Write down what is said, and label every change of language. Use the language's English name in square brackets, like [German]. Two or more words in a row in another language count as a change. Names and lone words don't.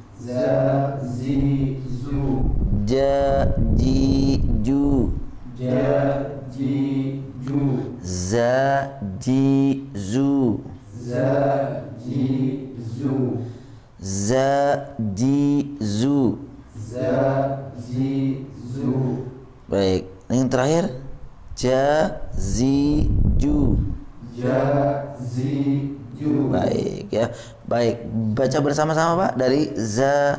[Indonesian] Ja, ji, ju. Za, ji, zu. Za, ji, zu. Baik, yang terakhir. Ja, zi, ju. Baik ya. Baik, baca bersama-sama Pak dari za.